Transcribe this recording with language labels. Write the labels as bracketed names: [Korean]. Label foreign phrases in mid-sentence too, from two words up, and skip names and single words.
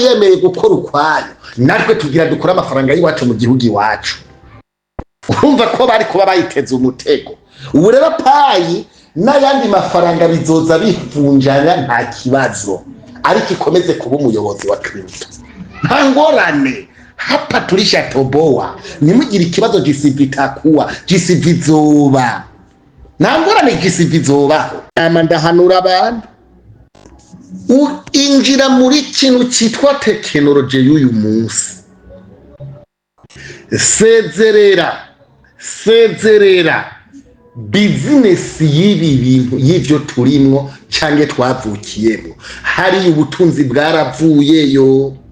[Rundi] yemeye gukora ukwayo natwe tugira dukora amafaranga y'iwacu mu gihugu iwacu urumva ko bari kuba bayiteze umutego ubu rero payi n'ayandi mafaranga bizoza bivunjanya nta kibazo ariko ikomeze kuba umuyobozi wa crypto nta ngorane [Swahili] hapa tulishatoboa [Rundi] nimugire ikibazo GCV takuwa GCV zoba nta ngorane GCV zoba ndahanura abantu injira muri kintu cyitwa tekinoloji y'uyu munsi sezerera business y'ibi bintu y'ivyo turimwo canke twavukiyemo hari ubutunzi bwaravuyeyo